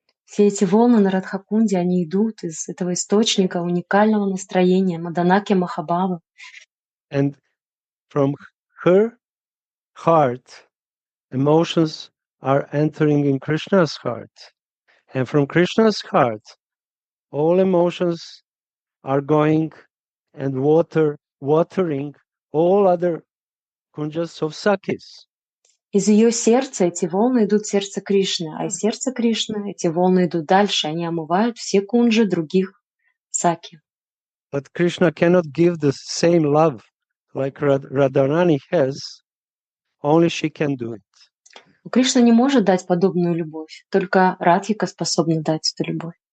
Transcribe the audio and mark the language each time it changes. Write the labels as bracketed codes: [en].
[ru] Все эти волны на Радхакунде, они идут из этого источника уникального настроения, Маданаки Махабхавы. [en] And from her heart, emotions are entering in Krishna's heart. And from Krishna's heart, all emotions are going and watering all other kunjas of Sakis. [ru] Из ее сердца эти волны идут в сердце Кришны, а из сердца Кришны эти волны идут дальше, они омывают все кунджи других саки. [en] But Krishna cannot give the same love like Radharani has, only she can do it. [ru] Кришна не может дать подобную любовь, только Радхика способна дать эту любовь.